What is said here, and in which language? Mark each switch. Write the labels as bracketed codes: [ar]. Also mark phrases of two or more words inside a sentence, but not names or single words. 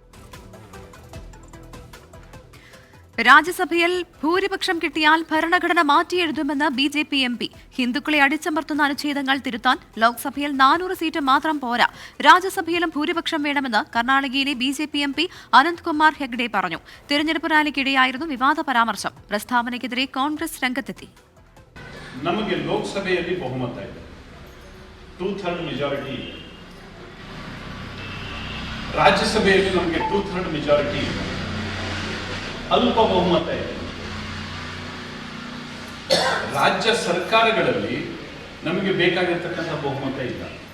[ml] രാജ്യസഭയിൽ ഭൂരിപക്ഷം കിട്ടിയാൽ ഭരണഘടന മാറ്റിയെഴുതുമെന്ന് ബിജെപി എംപി. ഹിന്ദുക്കളെ അടിച്ചമർത്തുന്ന അനുച്ഛേദങ്ങൾ തിരുത്താൻ ലോക്സഭയിൽ 400 സീറ്റ് മാത്രം പോരാ, രാജ്യസഭയിലും ഭൂരിപക്ഷം വേണമെന്ന് കർണാടകയിലെ ബിജെപി എംപി അനന്ത്കുമാർ ഹെഗ്ഡെ പറഞ്ഞു. തിരഞ്ഞെടുപ്പ് റാലിക്കിടെയായിരുന്നു വിവാദ പരാമർശം. പ്രസ്താവനയ്ക്കെതിരെ കോൺഗ്രസ് രംഗത്തെത്തി. [kn] ನಮಗೆ ಲೋಕಸಭೆಯಲ್ಲಿ ಬಹುಮತ ಇದೆ, 2/3 ಮೆಜಾರಿಟಿ ಇದೆ. ರಾಜ್ಯಸಭೆಯಲ್ಲಿ ನಮಗೆ 2/3 ಮೆಜಾರಿಟಿ ಇದೆ, ಅಲ್ಪ ಬಹುಮತ ಇದೆ. ರಾಜ್ಯ ಸರ್ಕಾರಗಳಲ್ಲಿ ನಮಗೆ ಬೇಕಾಗಿರ್ತಕ್ಕಂಥ ಬಹುಮತ ಇಲ್ಲ.